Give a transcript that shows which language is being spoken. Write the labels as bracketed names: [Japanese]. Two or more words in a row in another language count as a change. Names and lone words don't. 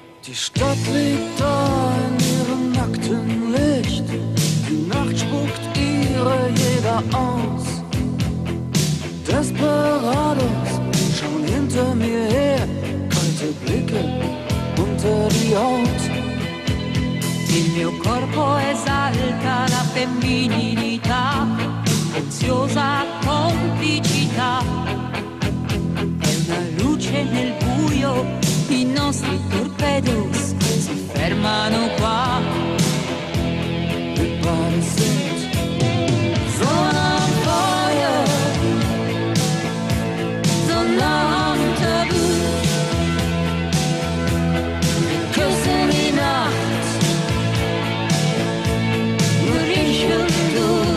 [German] Die Stadt liegt da in ihrem nackten Licht. Die Nacht spuckt ihre Jäger aus. Desperados schauen hinter mir her, kalte Blicke unter die Haut. [Italian] Il mio corpo esalta la femminilità, oziosa complicità. È una luce nel buio, i nostri torpedos si fermano qua. [German] Wir beide sind so am Feuer, so nah am Tabu. Wir küssen die Nacht, nur ich und du.